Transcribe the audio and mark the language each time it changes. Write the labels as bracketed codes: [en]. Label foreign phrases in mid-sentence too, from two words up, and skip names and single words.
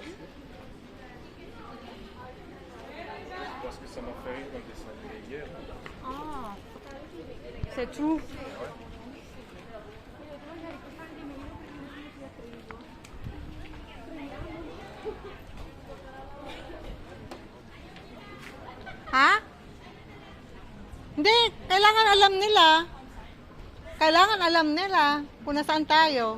[fr] Parce que ça m'a fait rire dans le dessin animé hier. Ah, c'est tout. Ha? [tl] Hindi, kailangan alam nila. Kailangan alam nila kung nasaan tayo.